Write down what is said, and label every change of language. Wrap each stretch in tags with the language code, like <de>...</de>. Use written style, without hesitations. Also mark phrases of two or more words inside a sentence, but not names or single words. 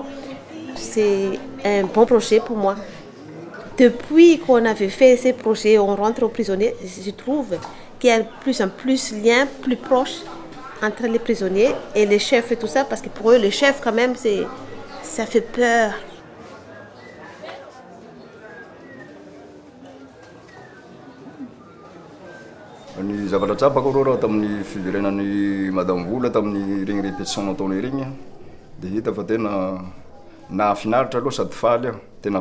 <fr>C'est un bon projet pour moi. Depuis qu'on avait fait ces projets, on rentre aux prisonniers, je trouve qu'il y a de plus en plus de liens plus proches entre les prisonniers et les chefs et tout ça, parce que pour eux, les chefs quand même, ça fait peur.</fr> <mg>Ny zavatra tsapako aloha raha tamin'ny fiverenan'ny Madame Vola tamin'ny regny répétition nataony regny dia hita fa tena nahafinaritra aloha sady faly aho, tena</mg>